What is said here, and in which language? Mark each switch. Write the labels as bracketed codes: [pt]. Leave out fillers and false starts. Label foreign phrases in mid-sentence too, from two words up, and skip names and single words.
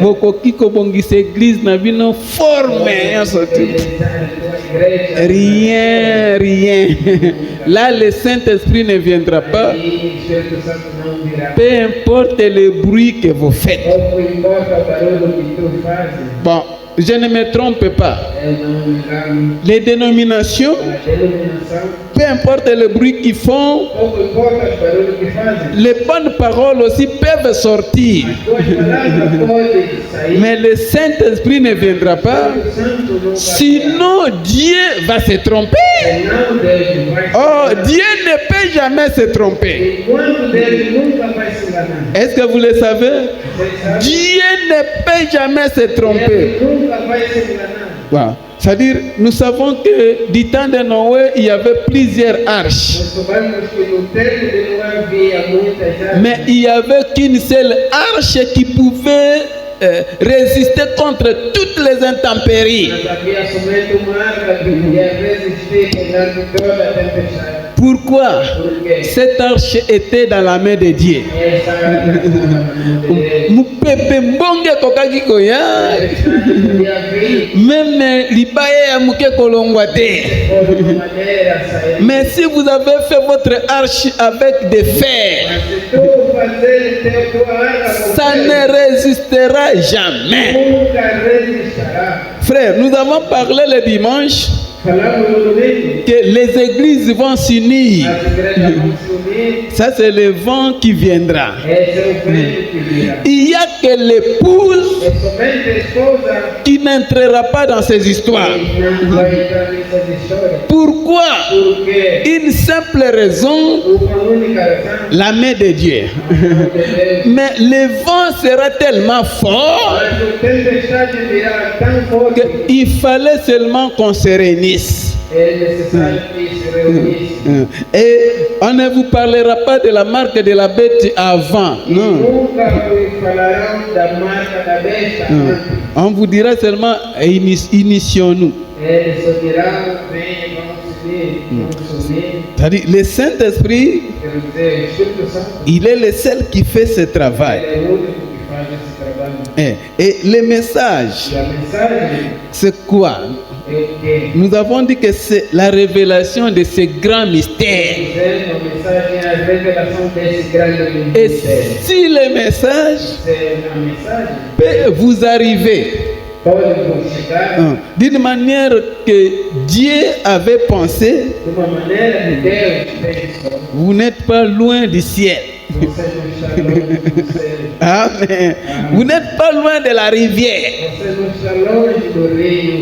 [ln] bokoki kobongisa église na bino forme nyonso tu. [fr] Rien, rien. Là, le Saint-Esprit ne viendra pas. [pt] E o Espírito Santo não virá. [fr] Peu importe le bruit que vous faites. [pt] Pouco importa o barulho que tu fazes, [fr] Bon, je ne me trompe pas. [pt] eu não me engano. [fr] Les dénominations, [pt] A denominação, [fr] peu importe le bruit qu'ils font, [pt] pouco importa o barulho que fazem. [fr] les bonnes paroles aussi peuvent sortir. [pt] Tuas palavras podem sair. [fr] Mais le Saint-Esprit ne viendra pas. [pt] O Santo nunca virá. [fr] Sinon, Dieu va se tromper. [pt] Senão Deus vai se Oh, enganar. [fr] Dieu ne peut jamais se tromper. [pt] Enquanto Deus nunca vai se enganar. [fr] Est-ce que vous le savez? [pt] Você sabe? [fr] Dieu ne peut jamais se tromper. [pt] Deus nunca vai se enganar. [fr] Voilà. C'est-à-dire, nous savons que du temps de Noé, il y avait plusieurs arches. [pt] Nós sabemos que no tempo de Noé havia muitas árvores. [fr] Mais il n'y avait qu'une seule arche qui pouvait résister contre toutes les intempéries. [pt] Mas havia somente uma arca que podia resistir perante toda a tempestade. [fr] Pourquoi? [pt] Porque [fr] Cette arche était dans la main de Dieu. [pt] essa arca estava na mão de Deus. [ln] Mupepe mbonge kokaki koya. [pt] Alexandre podia vir [ln] Même libaya ya muke kolongwa te. [pt] por uma maneira sair. [fr] Mais si vous avez fait votre arche avec des fers, [pt] Mas se tu fazer tua arca com [fr] ça [pt] ferro, [fr] ne résistera jamais. [pt] nunca resistirá. [fr] Frère, nous avons parlé le dimanche [pt] Falamos no domingo, [fr] que les églises vont s'unir. [pt] as igrejas vão se unir. [fr] Ça, c'est le vent qui viendra. [pt] Esse é o vento que virá. [fr] Il n'y a que l'épouse [pt] É somente a esposa [fr] qui n'entrera pas dans ces histoires. [pt] que não vai entrar nessas histórias. [fr] Pourquoi? [pt] Porque [fr] Une simple raison, [pt] uma única razão, [fr] la main de Dieu. [pt] a mão de Deus. [fr] Mais le vent sera tellement fort [pt] Mas a tempestade virá tão forte [fr] qu'il fallait seulement qu'on se réunisse. [pt] é necessário que se reunisse. [fr] Et on ne vous parlera pas de la marque de la bête avant. Non. [pt] Nunca vos falarão da marca da besta antes. [fr] On vous dira seulement initions-nous. [pt] Eles só dirão, vem, vamos se unir. [fr] C'est-à-dire, le Saint-Esprit, [pt] Quero dizer, o Espírito Santo, [fr] il est le seul qui fait ce travail. [pt] ele é o único que faz esse trabalho. [fr] Et le message, [pt] E a mensagem [fr] c'est quoi? [pt] é o quê? [fr] Nous avons dit que c'est la révélation de ce grand mystère. [pt] Dizer, a mensagem é a revelação desse grande [fr] Et [pt] mistério. [fr] si le message [pt] Se a mensagem [fr] peut vous arriver [pt] pode vos chegar [fr] d'une manière que Dieu avait pensé, [pt] de uma maneira que Deus pensou. [fr] vous n'êtes pas loin du ciel. [pt] Você não está longe do céu. Amen. [fr] Vous n'êtes pas loin de la rivière. [pt] Você não está longe do rio.